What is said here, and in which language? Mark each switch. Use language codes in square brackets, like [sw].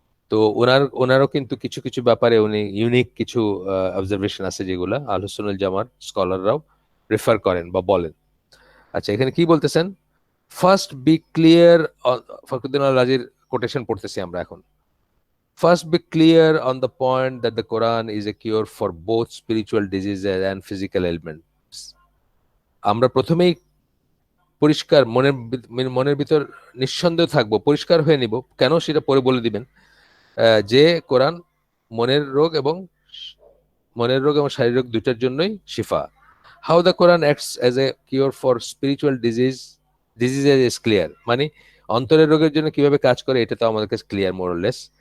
[bn] তো ওনারও কিন্তু কিছু কিছু ব্যাপারে উনি ইউনিক কিছু অবজারভেশন আছে যেগুলা আহলুস সুন্নাহ জামার স্কলাররাও রেফার করেন বা বলেন। আচ্ছা, এখানে কি বলতেছেন, [en] first be clear, [bn] Fakhruddin Al রাজির quotation পড়তেছি আমরা এখন। [en] First, be clear on the point that the Quran is a cure for both spiritual diseases and physical ailments. [bn] আমরা প্রথমেই পরিষ্কার মনের ভিতর নিঃসন্দেহ থাকবো, পরিষ্কার হয়ে নিব, কেন সেটা পরে বলে দিবেন, যে কোরআন মনের রোগ এবং শারীরিক দুইটার জন্যই শিফা। [en] how the Quran acts as a cure for spiritual diseases is clear, [bn] মানে অন্তরের রোগের জন্য কিভাবে কাজ করে এটা তো আমাদের কাছে ক্লিয়ার মোরলেস।